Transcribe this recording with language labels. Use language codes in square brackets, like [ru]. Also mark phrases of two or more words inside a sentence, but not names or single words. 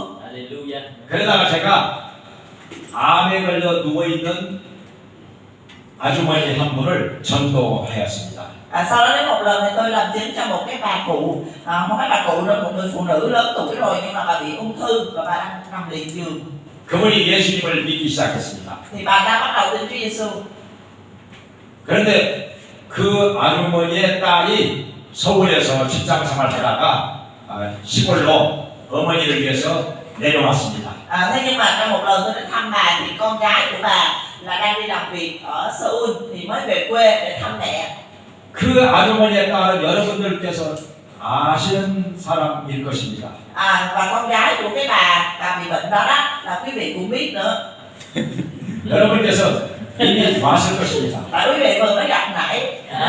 [ko] Hallelujah. 그러다가 제가 암에 걸려 누워있는 아주머니 한 분을 전도하였습니다. [vi] Sau đó đến một lần thì tôi làm chứng cho một cái bà cụ, không phải bà cụ đâu, một người phụ nữ lớn tuổi rồi nhưng mà bà bị ung thư và bà đang nằm liệt giường. [ko] 그분이 예수님을 믿기 시작했습니다. [vi] Thì bà ta bắt đầu tin Chúa Giêsu. [ko] 그런데 그 아주머니의 딸이 서울에서 직장 생활하다가 시골로 어머니를 위해서 내려왔습니다. [vi] Thế nhưng mà trong một lần tôi đến thăm bà thì con gái của bà là đang đi làm việc ở Seoul thì mới về quê để thăm mẹ. [ko] 그 아주머니의 딸은 여러분들께서 아시는 사람일 것입니다. [vi] Và con gái của cái bà bị bệnh đó đó là quý vị cũng biết nữa. [ko] 여러분께서 이미 봤을 것입니다. [vi] Tại quý vị vừa mới gặp nãy.